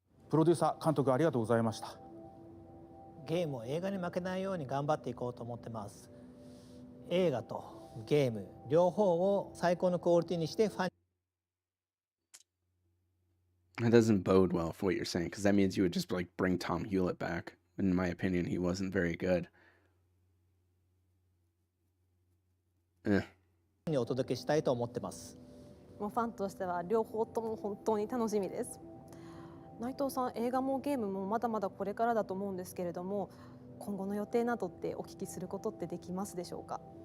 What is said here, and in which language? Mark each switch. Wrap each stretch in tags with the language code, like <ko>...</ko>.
<ja>プロデューサー監督ありがとうございました。ゲームを映画に負けないように頑張っていこうと思ってます。映画とゲーム両方を最高のクオリティにしてファン</ja> <en>That doesn't bode well for what you're saying, because that means you would just like bring Tom Hewlett back. In my opinion, he wasn't very good.</en> <ja>にお届けしたいと思ってます。もうファンとしては両方とも本当に楽しみです。内藤さん、映画もゲームもまだまだこれからだと思うんですけれども、今後の予定などってお聞きすることってできますでしょうか。</ja>